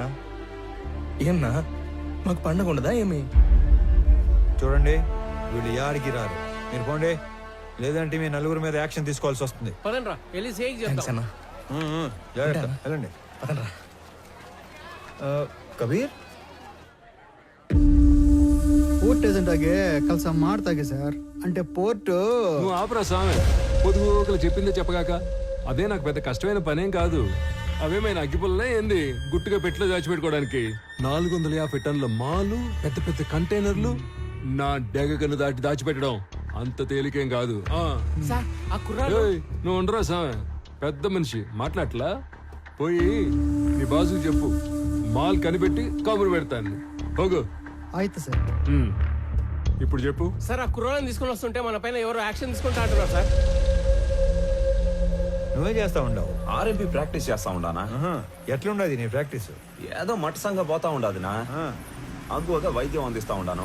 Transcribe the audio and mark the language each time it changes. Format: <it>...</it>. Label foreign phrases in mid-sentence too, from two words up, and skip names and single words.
<te>ఏమన్నా మాకు పండగ ఉండదా ఏమి? చూడండి, వీళ్ళు యాడికి రారు. మీరు పోండి, లేదంటే మీ నలుగురు మీద యాక్షన్ తీసుకోవాల్సి వస్తుంది. పదండ్రా వెళ్ళి సేక్ చేద్దాం. అన్నా జాగ్రత్త, వెళ్ళండి. పదండ్రా. కబీర్</te> <kn>ಪೋರ್ಟ್ ಏಜೆಂಟ್ ಆಗಿ ಕೆಲಸ ಮಾಡ್ತಾಗೆ ಸರ್.</kn> <te>అంటే పోర్టు నువ్వు ఆపరా స్వామి. పొదుగుకలు చెప్పిందే చెప్పగాక అదే నాకు పెద్ద కష్టమైన పనేం కాదు. అవేమైనా అగ్గిపుల్లనే ఏంది గుట్టుగా పెట్టిలో దాచిపెట్టుకోవడానికి? 450 టన్నుల మాలు, పెద్ద పెద్ద కంటైనర్లు నా డెగకను దాటి దాచిపెట్టడం అంత తేలికేం కాదు. ఏయ్, నువ్వు ఉండరా స్వామి, పెద్ద మనిషి మాట్లాడలా. పోయి నీ బాసుకు చెప్పు, మాల్ కనిపెట్టి కబురు పెడతాను. పోగు.</te> <kn>ಆಯ್ತು ಸರ್.</kn> <te>ఇప్పుడు చెప్పు సార్, ఆ కుర్రాళ్ళని తీసుకుని వస్తుంటే మన పైన ఎవరో యాక్షన్ తీసుకుంటా అంటున్నారు సార్. నువ్వే చేస్తా ఉండవు? ఆర్ఎంపీ ప్రాక్టీస్ చేస్తా ఉండానా? ఎట్లుండదు నీ ప్రాక్టీస్? ఏదో మట్టసంగా పోతా ఉండదునా, అగ్గువగా వైద్యం అందిస్తా ఉండాను.</te>